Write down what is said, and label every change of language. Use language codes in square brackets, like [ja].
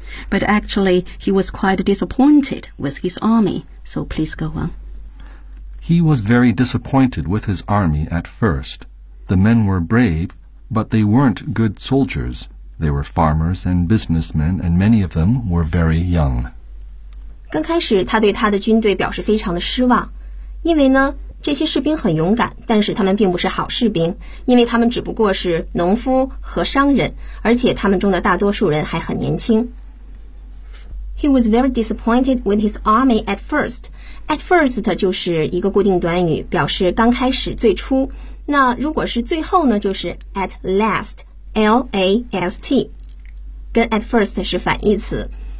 [en] But actually, he was quite disappointed with his army. So please go on. He was very disappointed with his army at first. The men were brave, but they weren't good soldiers. They were farmers and businessmen, and many of them were very young. [zh] 刚开始他对他的军队表示非常的失望，因为呢这些士兵很勇敢，但是他们并不是好士兵，因为他们只不过是农夫和商人，而且他们中的大多数人还很年轻。 [en] He was very disappointed with his army at first. [zh] At first 就是一个固定短语，表示刚开始、最初。那如果是最后呢，就是 at last, L-A-S-T, 跟 at first 是反义词。